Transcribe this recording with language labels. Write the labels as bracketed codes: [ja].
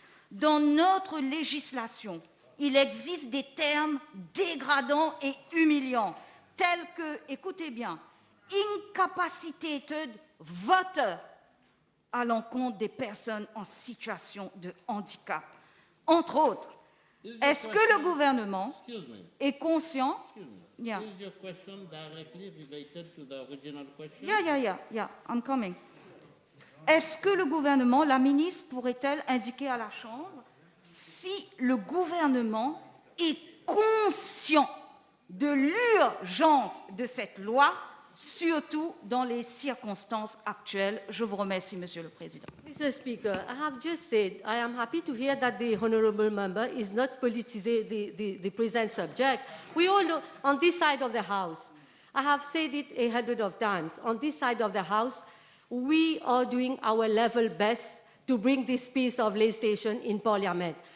[fr] Dans notre législation, il existe des termes dégradants et humiliants, tels que, écoutez bien, incapacitated voter à l'encontre des personnes en situation de handicap. Entre autres, est-ce que le gouvernement est conscient? [en] Yeah. Is your question directly related to the original question? Yeah, I'm coming. [fr] Est-ce que le gouvernement, la ministre, pourrait-elle indiquer à la Chambre si le gouvernement est conscient de l'urgence de cette loi, surtout dans les circonstances actuelles? Je vous remercie, Monsieur le Président. [en] Mr. Speaker, I have just said I am happy to hear that the honourable member is not politicizing the present subject. We all know on this side of the House, I have said it 100 of times, on this side of the House, we are doing our level best to bring this piece of legislation in Parliament.